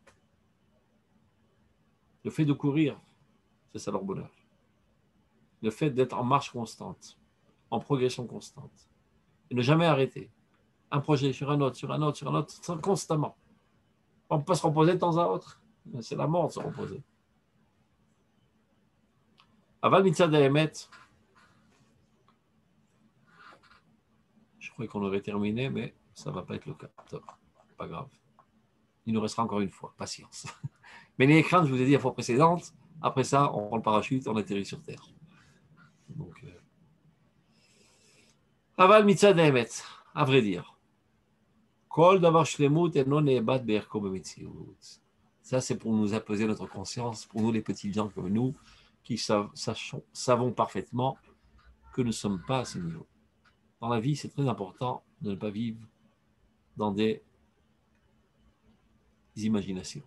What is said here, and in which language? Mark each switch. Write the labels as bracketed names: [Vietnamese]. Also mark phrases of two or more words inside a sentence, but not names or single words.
[French] Le fait de courir, c'est ça leur bonheur. Le fait d'être en marche constante, en progression constante, et ne jamais arrêter. Un projet sur un autre, sur un autre, sur un autre, constamment. On ne peut pas se reposer de temps à autre. C'est la mort de se reposer. [Hebrew] אבל מצד האמת. [French] Je croyais qu'on aurait terminé, mais ça ne va pas être le cas. Pas grave. Il nous restera encore une fois. Patience. Mais les écrans, je vous ai dit la fois précédente, après ça, on prend le parachute, on atterrit sur Terre. Donc, [Hebrew] אבל מצד האמת. [French] À vrai dire. [Hebrew] כל דבר שלמות אינו נבחן בערכו במציאות. [French] Ça, c'est pour nous apaiser notre conscience, pour nous les petits gens comme nous, qui savons parfaitement que nous ne sommes pas à ce niveau. Dans la vie, c'est très important de ne pas vivre dans des imaginations.